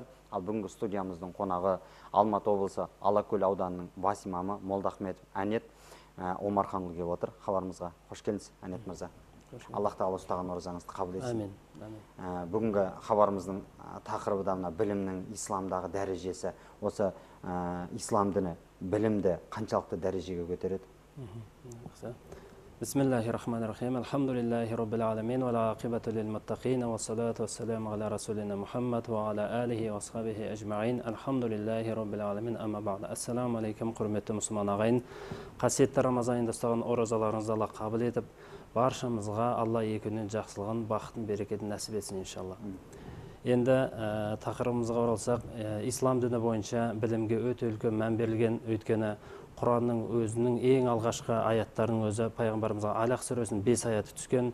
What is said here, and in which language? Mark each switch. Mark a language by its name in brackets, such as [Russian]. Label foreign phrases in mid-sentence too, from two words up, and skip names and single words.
[Kazakh] Ал бүгінгі студиямыздың қонағы Алматы облысы Алакөл ауданының бас имамы Молдахметов Әнет Омарханұлы келіп отыр. Хабарымызға қош келдіңіз, Әнет мырза. Аллах тағала ұстаған оразаңызды қабыл етсін. Бүгінгі хабарымыздың тақырыбы да мына білімнің исламдағы дәрежесі. Осы ислам діні білімді қаншалықты дәрежеге көтереді? [Arabic] بسم الله الرحمن الرحيم. الحمد لله رب العالمين والعاقبة للمتقين والصلاة والسلام على رسولنا محمد وعلى آله وأصحابه أجمعين. الحمد لله رب العالمين. أما بعد. السلام عليكم, [Kazakh] құрметті мұсылман ағайын. Қасиетті Рамазан айында ұстаған оразаларыңызды Алла қабыл етіп, баршамызға Алла екеуінен жақсылығын, бақытын, берекетін нәсіп етсін иншалла. Енді тақырыбымызға оралсақ, ислам діні бойынша білімге өте үлкен мән берілген, өйткені Құранның өзінің ең алғашқы аяттарының өзі пайғамбарымызға Алақ сүресінің 5 аяты түскен.